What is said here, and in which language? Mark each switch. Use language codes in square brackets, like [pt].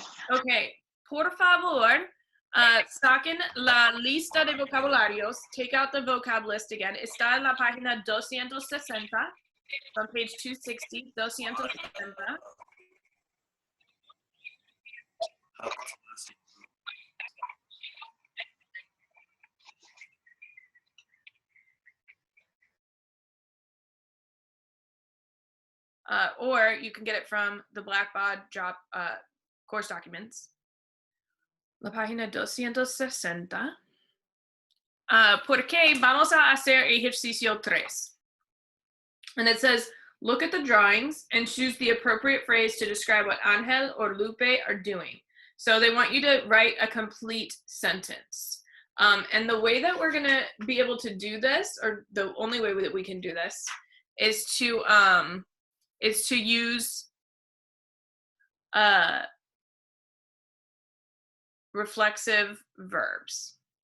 [es] Ok, por favor, saquen la lista de vocabularios. [en] Take out the vocab list again. [es] Está en la página 260. [en] On page 260, 260. Or you can get it from the Blackboard job course documents. [es] La página 260. Porque vamos a hacer ejercicio 3. [en] And it says, look at the drawings and choose the appropriate phrase to describe what Angel or Lupe are doing. So they want you to write a complete sentence. And the way that we're going to be able to do this, or the only way that we can do this, is to use reflexive verbs.